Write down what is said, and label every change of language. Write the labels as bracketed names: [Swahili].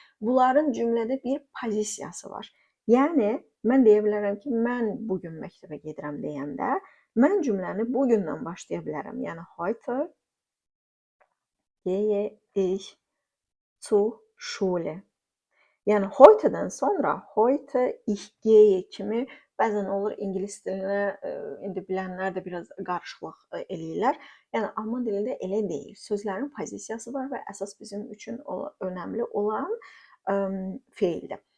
[Azerbaijani] bunların cümlədə bir pozisiyası var. Yəni, mən deyə bilərəm ki, mən bugün məktəbə gedirəm deyəndə, mən cümləni bugündən başlaya bilərəm. [German] Yəni, heute gehe ich zur Schule. [Azerbaijani] Yəni, heute'dən sonra heute ich gehe kimi bəzən olur ingilis dilinə, indi bilənlər də biraz qarışıqlıq eləyirlər. Yəni, alman dilində elə deyil. Sözlərin pozisiyası var və əsas bizim üçün önəmli olan feildir.